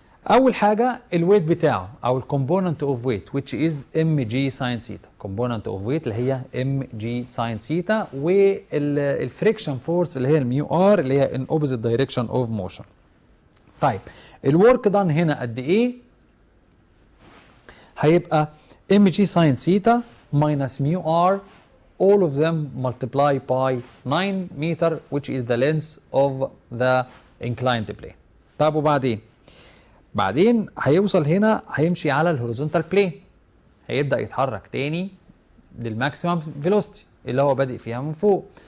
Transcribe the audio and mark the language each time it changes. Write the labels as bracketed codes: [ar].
[ar] أول حاجة الويت بتاعه أو الكومبوننت اوف ويت [en] which is mg sin theta، [ar] كومبوننت اوف ويت اللي هي mg sin theta، والفريكشن فورس اللي هي الميو ار اللي هي [en] in opposite direction of motion. [ar] طيب الورك دان هنا قد ايه؟ هيبقى [en] mg sin theta minus mu r all of them multiply by 9 meter which is the length of the inclined plane. [ar] طب وبعدين هيوصل هنا هيمشي على الهوريزونتال بلين، هيبدأ يتحرك تاني للماكسيمم فيلوسيتي اللي هو بادئ فيها من فوق.